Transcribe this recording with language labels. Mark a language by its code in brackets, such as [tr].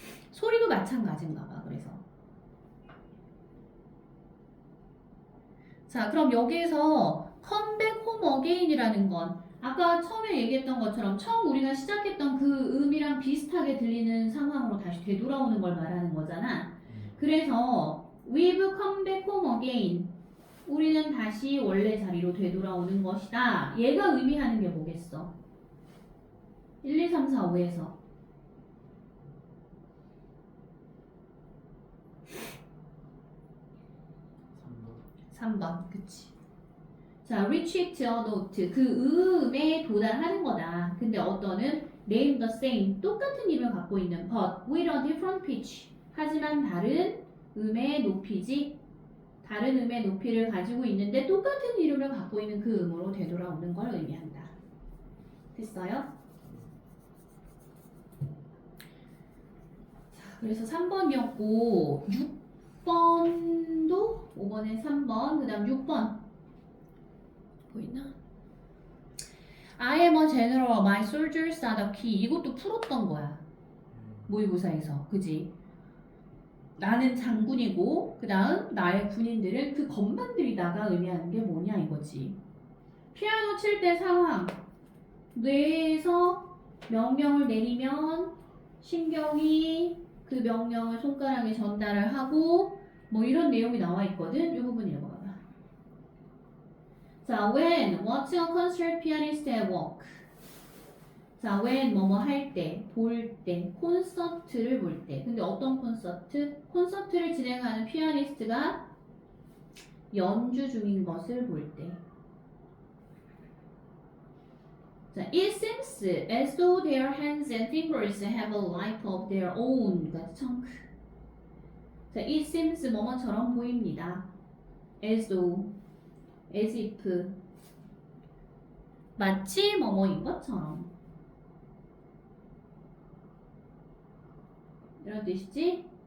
[ko] 소리도 마찬가지인가 봐. 그래서 자, 그럼 여기에서 [en] come back home again [ko] 이라는 건 아까 처음에 얘기했던 것처럼 처음 우리가 시작했던 그 음이랑 비슷하게 들리는 상황으로 다시 되돌아오는 걸 말하는 거잖아. 그래서 [en] we've come back home again. [ko] 우리는 다시 원래 자리로 되돌아오는 것이다. 얘가 의미하는 게 뭐겠어? 1, 2, 3, 4, 5에서 3번. 그치. 자, [en] reach it or not. [ko] 그 음에 도달하는 거다. 근데 어떤은 [en] name the same. [ko] 똑같은 이름을 갖고 있는 [en] but with a different pitch. [ko] 하지만 다른 음의 높이지. 다른 음의 높이를 가지고 있는데 똑같은 이름을 갖고 있는 그 음으로 되돌아오는 걸 의미한다. 됐어요? 자, 그래서 3번이었고 6번도 5번에 3번, 그 다음 6번 보이나? [en] I am a general, my soldiers are the key. [ko] 이것도 풀었던 거야. 모의고사에서. 그지? 나는 장군이고 그 다음 나의 군인들은 그 건반들이다가 의미하는 게 뭐냐 이거지. 피아노 칠 때 상황. 뇌에서 명령을 내리면 신경이 그 명령을 손가락에 전달을 하고 뭐 이런 내용이 나와 있거든. 이 부분 읽어봐봐. 자, [en] when watching a concert pianist at work. [ko] 자, [en] when [ko] 뭐뭐 할 때, 볼 때, 콘서트를 볼 때. 근데 어떤 콘서트? 콘서트를 진행하는 피아니스트가 연주 중인 것을 볼 때. 자, [en] it seems as though their hands and fingers have a life of their own. [ko] 청크. 자, [en] it seems [ko] 뭐뭐처럼 보입니다. [en] as though, as if. [ko] 마치 뭐뭐인 것처럼. 이런 뜻이지?